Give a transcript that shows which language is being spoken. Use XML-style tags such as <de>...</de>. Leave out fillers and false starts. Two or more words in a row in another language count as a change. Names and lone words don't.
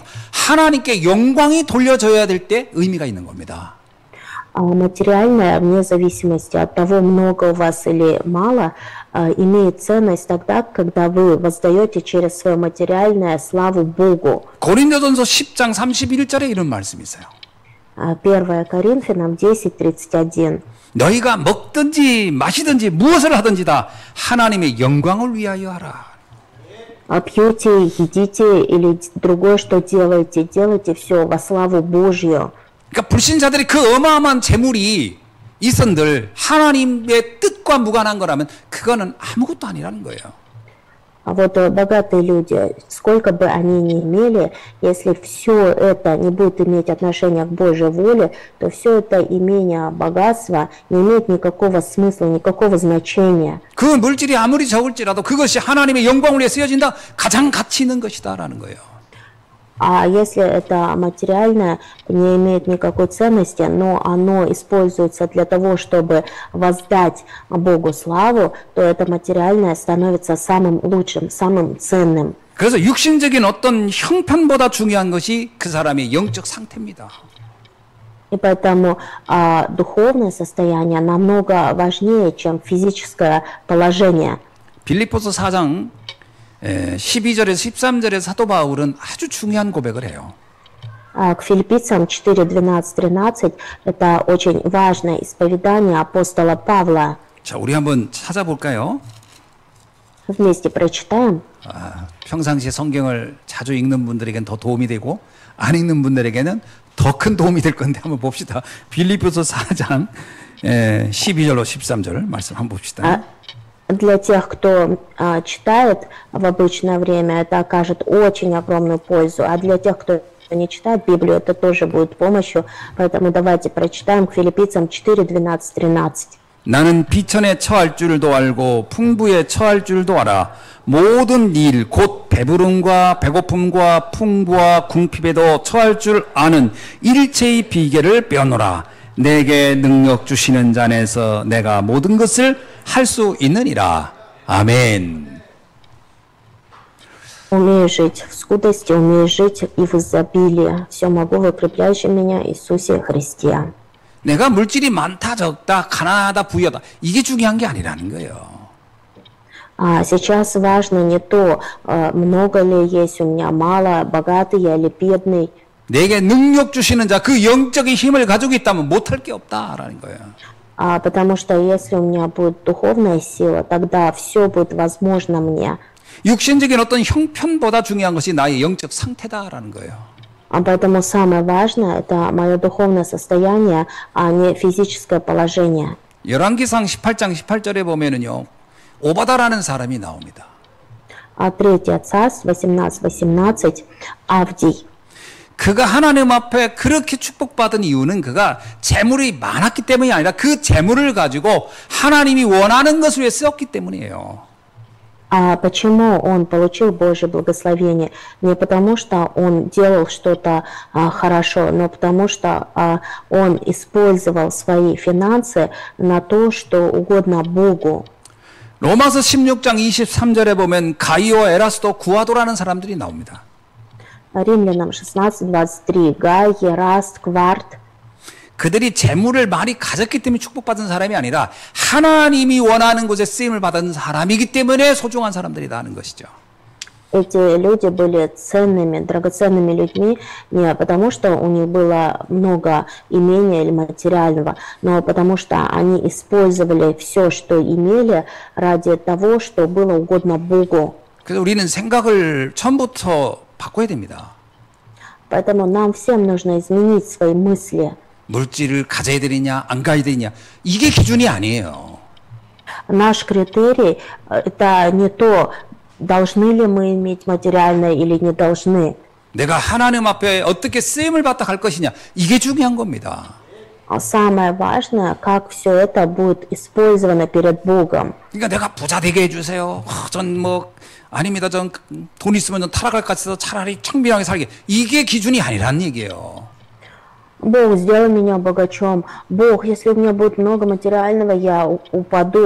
<ko>하나님께 영광이 돌려져야 될 때 의미가 있는 겁니다.</ko> <ru>Материальное, вне зависимости от того, много у вас или мало, имеет ценность тогда, когда вы воздаете через свое материальное славу Богу.</ru> <ko>고린도전서 10장 31절에 이런 말씀이 있어요.</ko> <ru>1 Коринфянам 10:31.</ru> <ko>너희가 먹든지 마시든지 무엇을 하든지 다 하나님의 영광을 위하여 하라.</ko> <ru>Пьете, едите или другое, что делаете, делайте все во славу Божью.</ru> <ko>그러니까 불신자들이 그 어마어마한 재물이 있은들 하나님의 뜻과 무관한 거라면 그거는 아무것도 아니라는 거예요.</ko> <ru>А вот богатые люди, сколько бы они ни имели, если все это не будет иметь отношения к Божьей воле, то все это имение богатства не имеет никакого смысла, никакого значения.</ru> <ko>그 물질이 아무리 적을지라도 그것이 하나님의 영광을 위해 쓰여진다. 가장 가치 있는 것이다라는 거예요.</ko> <ru>А если это материальное, не имеет никакой ценности, но оно используется для того, чтобы воздать Богу славу, то это материальное становится самым лучшим, самым ценным.</ru> <ko>그래서 육신적인 어떤 형편보다 중요한 것이 그 사람의 영적 상태입니다.</ko> <ru>И поэтому духовное состояние намного важнее, чем физическое положение.</ru> <ko>빌립보서 4장 12절에서 13절에 사도 바울은 아주 중요한 고백을 해요.</ko> <ru>К филиппийцам 4, 12, 13 это очень важное исповедание апостола Павла.</ru> <ko>자, 우리 한번 찾아볼까요?</ko> <ru>Вместе прочитаем.</ru> <ko>평상시에 성경을 자주 읽는 분들에게는 더 도움이 되고 안 읽는 분들에게는 더 큰 도움이 될 건데 한번 봅시다. 빌립보서 4장 12절로 13절 말씀 한번 봅시다.</ko> <ru>Для тех, кто читает в обычное время, это окажет очень огромную пользу. А для тех, кто не читает Библию, это тоже будет помощью. Поэтому давайте прочитаем к филиппийцам 4, 12, 13.</ru> <ko>나는 비천에 처할 줄도 알고 풍부에 처할 줄도 알아. 모든 일, 곧 배부름과 배고픔과 풍부와 궁핍에도 처할 줄 아는 일체의 비결을 배우노라. 내게 능력 주시는 자 안에서 내가 모든 것을 할 수 있느니라. 아멘.</ko> <ru>Умею жить в скудости, умею жить и в изобилии. Все могу в укрепляющем меня Иисусе Христе.</ru> <ko>내가 물질이 많다, 적다, 가난하다, 부유하다. 이게 중요한 게 아니라는 거예요.</ko> <ru>Сейчас важно не то, много ли есть у меня, мало, богатый я или бедный.</ru> <ko>내게 능력 주시는 자, 그 영적인 힘을 가지고 있다면 못할 게 없다라는 거예요.</ko> <ru>Потому что если у меня будет духовная сила, тогда все будет возможно мне.</ru> <ko>육신적인 어떤 형편보다 중요한 것이 나의 영적 상태다라는 거예요.</ko> <ru>Поэтому самое важное – это мое духовное состояние, а не физическое положение.</ru> <ko>열왕기상 18장 18절에 보면은요, 오바다라는 사람이 나옵니다.</ko> <ru>3 Царств 18:18 Авдий.</ru> <ko>그가 하나님 앞에 그렇게 축복받은 이유는 그가 재물이 많았기 때문이 아니라 그 재물을 가지고 하나님이 원하는 것을 위해 썼기 때문이에요.</ko> <ru>Почему он получил Божье благословение? Не потому, что он делал что-то хорошо, но потому, что он использовал свои финансы на то, что угодно Богу.</ru> <ko>로마서 16장 23절에 보면 가이오 에라스도 구아도라는 사람들이 나옵니다.</ko> <ru>Римлянам 16:23 Гай, Ераст, Кварт.</ru> <ko>그들이 재물을 많이 가졌기 때문에 축복받은 사람이 아니라 하나님이 원하는 곳에 쓰임을 받은 사람이기 때문에 소중한 사람들이라는 것이죠.</ko> <ru>Эти люди были ценными, драгоценными людьми не потому, что у них было много имения или материального, но потому что они использовали все, что имели, ради того, что было угодно Богу.</ru> <ko>그래서 우리는 생각을 처음부터 바꿔야 됩니다.</ko> <ru>Поэтому нам всем нужно изменить свои мысли.</ru> <ko>물질을 가져야 되느냐 안 가져야 되느냐 이게 기준이 아니에요.</ko> <ru>Наш критерий – это не то, должны ли мы иметь материальное или не должны.</ru> <ko>내가 하나님 앞에 어떻게 쓰임을 받다 갈 것이냐 이게 중요한 겁니다.</ko> <ru>Самое важное, как все это будет использовано перед Богом.</ru> <ko>그러니까 내가 부자 되게 해주세요. 전 뭐 아닙니다. 전 돈 있으면 전 타락할 것 같아서 차라리 청빈하게 살게. 이게 기준이 아니란 얘기예요.</ko> <ru>Бог, сделай меня богачом. Бог, если у меня будет много материального, я упаду.</ru>